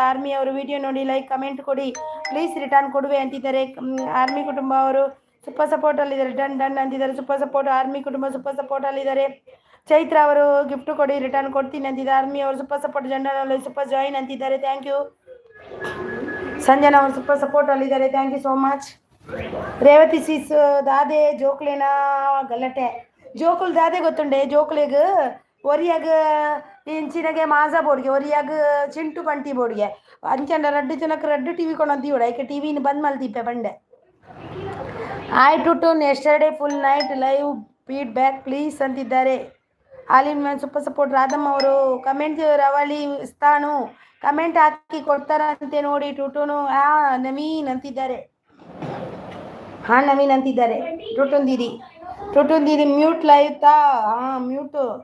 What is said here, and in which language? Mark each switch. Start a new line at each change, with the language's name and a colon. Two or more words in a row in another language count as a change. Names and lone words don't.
Kannada: ಆರ್ಮಿ ಅವರು ವಿಡಿಯೋ ನೋಡಿ
English: like comment
Kannada: ಕೊಡಿ
English: please return
Kannada: ಕೊಡುವೆ ಅಂತಿದ್ದಾರೆ. ಆರ್ಮಿ ಕುಟುಂಬ ಅವರು
English: super support
Kannada: ಅಲ್ಲಿದ್ದಾರೆ. ಡನ್ ಅಂತಿದ್ದಾರೆ.
English: super support
Kannada: ಆರ್ಮಿ ಕುಟುಂಬ
English: super support
Kannada: ಅಲ್ಲಿದ್ದಾರೆ. ಚೈತ್ರ ಅವರು ಗಿಫ್ಟ್ ಕೊಡಿ ರಿಟರ್ನ್ ಕೊಡ್ತೀನಿ ಅಂತಿದ್ದಾರೆ. ಆರ್ಮಿ ಅವರು
English: super support. general super join
Kannada: ಅಂತಿದ್ದಾರೆ.
English: thank you.
Kannada: ಸಂಜನಾ ಅವರು
English: super support
Kannada: ಅಲ್ಲಿದ್ದಾರೆ.
English: thank you so much.
Tulu: ರೇವತಿ ಸಿಸ್ ದಾದೆ ಜೋಕ್ಲೇನ ಗಲಾಟೆ. ಜೋಕುಲ್ ದಾದೆ ಗೊತ್ತುಂಡೆ. ಜೋಕ್ಲೆಗ್ ಒರಿಯಾಗ ಇಂಚಿನಗೆ ಮಾಜಾ ಬೋರ್ಡ್ಗೆ ಒರಿಯಾಗ ಚಿಂಟು ಪಂಟಿ ಬೋರ್ಡ್ಗೆ ಅಂಚಂಡ ರಡ್ಡು ಜನಕ್ಕೆ ರಡ್ಡು ಟಿವಿ ಕೊಂಡೊಂದು ಐಕೆ ಟಿವಿನ ಬಂದ್ ಮಲ್ತಿಪ್ಪೆ ಬಂಡೆ.
English: Hi Tutun yesterday full night live feedback please ಅಂತಿದ್ದಾರೆ. ಆಲಿನ super support.
Kannada: ರಾಧಮ್ಮ ಅವರು ಕಮೆಂಟ್ ರವಳಿ ಸ್ಥಾನು ಕಮೆಂಟ್ ಹಾಕಿ ಕೊಡ್ತಾರಂತೆ ನೋಡಿ. ಟುಟುನು ನವೀನ್ ಅಂತಿದ್ದಾರೆ. ನವೀನ್ ಅಂತಿದ್ದಾರೆ.
English: ಟುಟುನ್ ದೀದಿ mute live mute.